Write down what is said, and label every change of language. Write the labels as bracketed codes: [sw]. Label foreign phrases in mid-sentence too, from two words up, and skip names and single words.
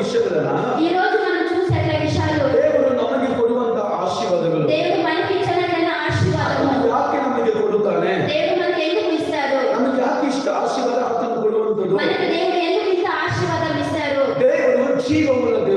[kn] ವಿಷಯಗಳನ್ನ [te] ఈ రోజు మనం చూసేట్ల విషయాలు [kn] ದೇವರು ನಮಗೆ ಕೊಡುವಂತ ಆಶೀರ್ವಾದಗಳು [te] దేవుడు మనకి ఇచ్చిన ఆశీర్వాదము [kn] ಯಾಕೆ ನಮಗೆ ಕೊಡುತ್ತಾನೆ, [te] దేవుడు మనకి ఎందుకు ఇస్తాడు, [kn] ನಮಗೆ ಯಾಕೆ ಇಷ್ಟ ಆಶೀರ್ವಾದ ಆತನು ಕೊಡುವಂಥದ್ದು. [te] మనకి దేవుడు ఎందుకు ఇంత ఆశీర్వాదం ఇస్తారు. [kn] ದೇವರು ಜೀವವನ್ನು